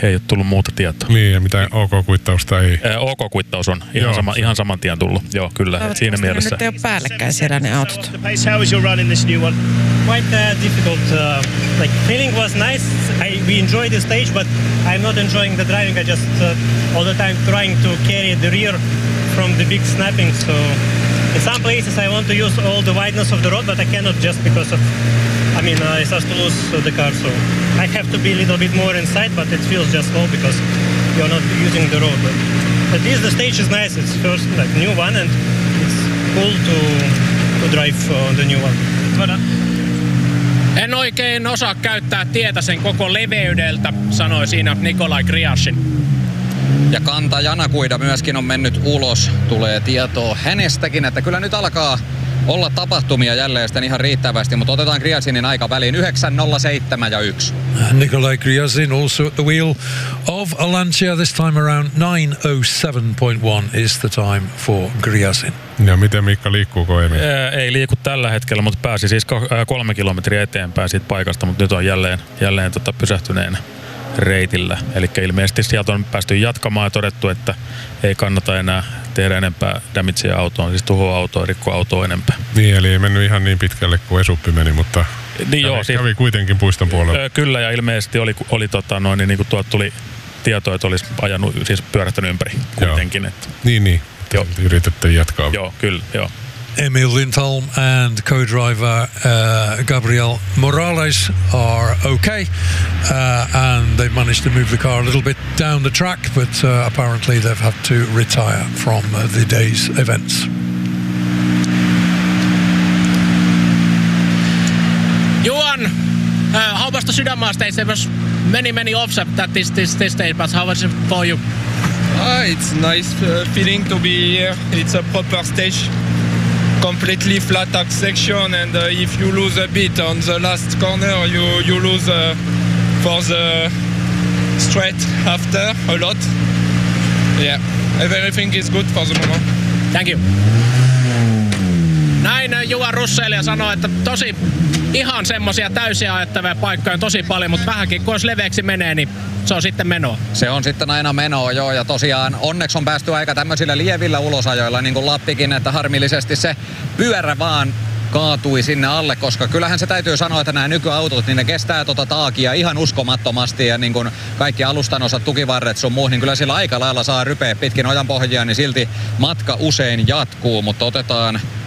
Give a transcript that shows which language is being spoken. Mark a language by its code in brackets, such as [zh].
[fi] Ei ole tullut muuta tietoa. Niin, ja mitä OK-kuittausta ei? OK-kuittaus on ihan saman tien tullut. Joo, kyllä, siinä mielessä. Nyt ei ole päällekkäin siellä ne autot. [en] How is your run in this new one? Quite difficult. Feeling was nice. We enjoyed the stage, but I'm not enjoying the driving. I just all the time trying to carry the rear from the big snapping. So in some places I want to use all the wideness of the road, but I cannot just because of, it starts to lose the car. So I have to be a little bit more inside, but it feels just low because you're not using the road. But at least the stage is nice. It's first new one, and it's cool to drive the new one. [fi] En oikein osaa käyttää tietä sen koko leveydeltä, sanoi siinä Nikolai Griashin. Ja Kanta Janakuida myöskin on mennyt ulos. Tulee tietoa hänestäkin, että kyllä nyt alkaa olla tapahtumia jälleen sitten ihan riittävästi, mutta otetaan Griasinin aika väliin 9.07.1. [en] Nikolai Griasin also at the wheel of a Lancia this time around. 9.07.1 is the time for Griasin. [fi] Ja miten Miikka, liikkuuko Emil? Ei liiku tällä hetkellä, mutta pääsi siis 3 kilometriä eteenpäin siitä paikasta, mutta nyt on jälleen pysähtyneenä reitillä. Eli ilmeisesti sieltä on päästy jatkamaan ja todettu, että ei kannata enää tehdä enempää damagea autoon, siis tuhoa autoa, rikko autoa enempää. Niin, eli ei mennyt ihan niin pitkälle kuin Esuppi meni, mutta kävi kuitenkin puiston puolella. Kyllä, ja ilmeisesti oli tuolta tuli tietoa, että olisi ajanut, siis pyörähtänyt ympäri kuitenkin. Että. Niin. Yritettiin jatkaa. Joo, kyllä, joo. [en] Emil Lindholm and co-driver Gabriel Morales are okay, and they've managed to move the car a little bit down the track, but apparently they've had to retire from the day's events. Juan, haupasta sydämaasta, it was many offset that this day, but how was it for you? It's nice feeling to be here. It's a proper stage. Completely flat up section, and if you lose a bit on the last corner, you lose for the straight after a lot. Yeah, everything is good for the moment. Thank you. [fi] Näin Juha Russelia sanoi, että tosi ihan semmosia täysiä ajattavia paikkoja on tosi paljon, mutta vähänkin kun olisi leveäksi menee, niin se on sitten menoa. Se on sitten aina menoa, joo, ja tosiaan onneksi on päästy aika tämmöisillä lievillä ulosajoilla, niin kuin Lappikin, että harmillisesti se pyörä vaan kaatui sinne alle, koska kyllähän se täytyy sanoa, että nämä nykyautot, niin ne kestää taakia ihan uskomattomasti, ja niin kuin kaikki alustan osat, tukivarret sun muu, niin kyllä sillä aika lailla saa rypeä pitkin ojanpohjia, niin silti matka usein jatkuu, mutta otetaan